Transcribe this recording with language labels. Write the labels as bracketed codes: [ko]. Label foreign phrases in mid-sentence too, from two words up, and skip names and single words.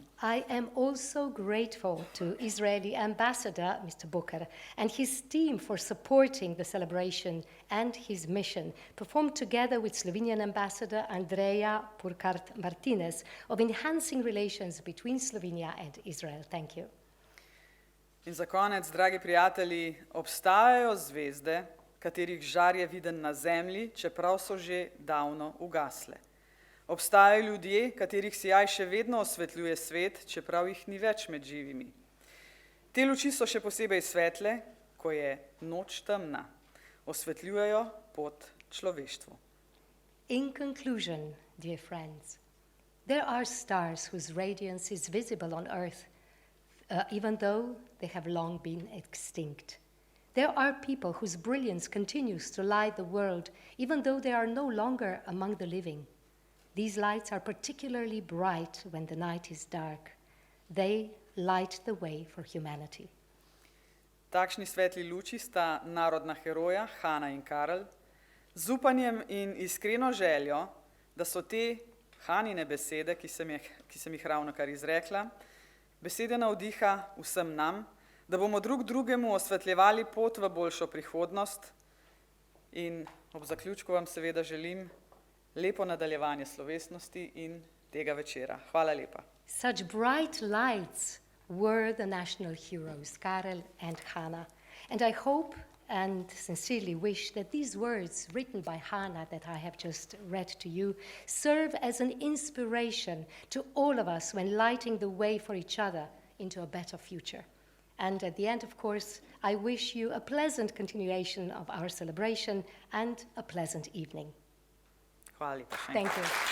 [en] I am also grateful to Israeli ambassador, Mr. Bukar, and his team for supporting the celebration and his mission, performed together with Slovenian ambassador Andreja Purkart Martinez, of enhancing relations between Slovenia and Israel. Thank you. [sl] In za konec, dragi prijatelji, obstajajo zvezde, katerih žar je viden na zemlji, čeprav so že davno ugasle. Obstajajo ljudje, katerih sijaj še vedno osvetljuje svet, čeprav jih ni več med živimi. Te luči so še posebej svetle, ko je noč temna. Osvetljujejo pot človeštvu. [en] In conclusion, dear friends, there are stars whose radiance is visible on earth, even though they have long been extinct. There are people whose brilliance continues to light the world, even though they are no longer among the living. These lights are particularly bright when the night is dark. They light the way for humanity. [sl] Takšni svetli luči sta narodna heroja Hana in Karel, z upanjem in iskreno željo, da so te Hanine besede, ki sem jih ravnokar izrekla, besede navdiha vsem nam, da bomo drug drugemu osvetljevali pot v boljšo prihodnost, in ob zaključku vam seveda želim lepo nadaljevanje slovesnosti in tega večera. Hvala lepa. [en] Such bright lights were the national heroes, Karel and Hana. And I hope and sincerely wish that these words written by Hana that I have just read to you serve as an inspiration to all of us when lighting the way for each other into a better future. And at the end, of course, I wish you a pleasant continuation of our celebration and a pleasant evening. [sl] Hvala lepa. [en] Thank you.